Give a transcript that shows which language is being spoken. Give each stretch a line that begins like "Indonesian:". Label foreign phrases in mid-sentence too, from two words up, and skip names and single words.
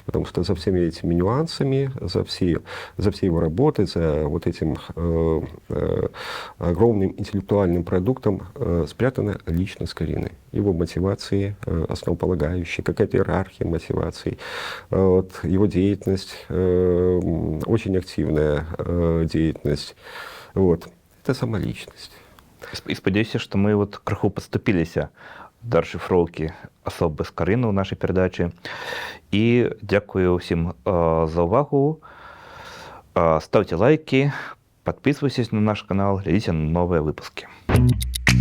Russian: Потому что за всеми этими нюансами, за всей его работой, за вот этим огромным интеллектуальным продуктом спрятана личность Скорины. Его мотивации основополагающие, какая-то иерархия мотиваций. Вот, его деятельность, очень активная деятельность. Вот. Это сама личность.
Belarusian: І спадзяюся, што мы вот крыху падступіліся да расшыфроўкі асобы Скарыны ў нашай перадачы. І дзякую ўсім за ўвагу.
Russian: Ставьте лайки, подписывайтесь на наш канал,
Belarusian: глядзіце на новыя выпускі.